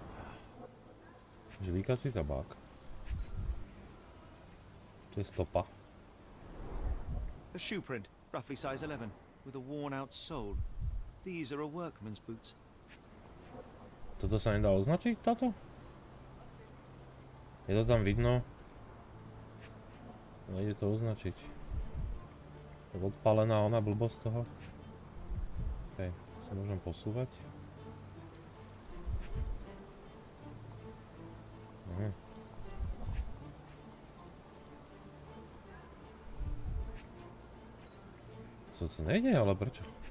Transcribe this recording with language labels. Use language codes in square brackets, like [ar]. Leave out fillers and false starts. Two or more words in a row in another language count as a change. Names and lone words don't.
[cs] Žvíkací tabák. To je stopa. [en] A shoe print, roughly size 11, with a worn-out sole. These are a workman's boots. [sk] Toto sa nedá označiť, táto? Je to tam vidno. Nejde to označiť. Tak odpálená ona blbosť toho. OK, sa môžem posúvať. To nejde, ale prečo?